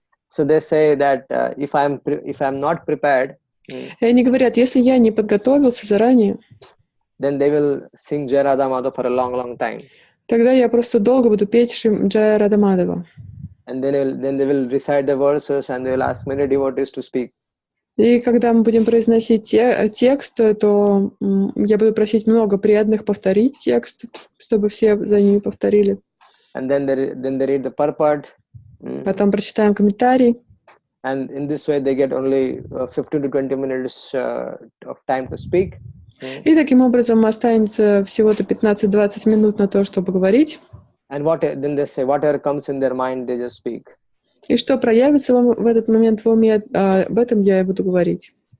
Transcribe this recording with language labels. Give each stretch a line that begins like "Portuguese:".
English: So they say that if I'm not prepared,
Russian: и они говорят, если я не подготовился заранее,
English: then they will sing Jai Radha Madhava for a long time.
Russian: Тогда я просто долго буду петь Джая Рада Мадхава.
English: And then they will recite the verses and they will ask many devotees to speak.
Russian: И когда мы будем произносить текст, то я буду просить много преданных повторить текст, чтобы все за ними повторили.
English: And then they read the purport.
Russian: Потом прочитаем комментарий.
English: And in this way they get only 15 to 20 minutes of time to speak.
Russian: И таким образом останется всего-то 15-20 минут на то, чтобы говорить.
English: And then they say whatever comes in their mind, they just speak.
Russian: И что проявится в этот момент в уме, об этом я и буду говорить.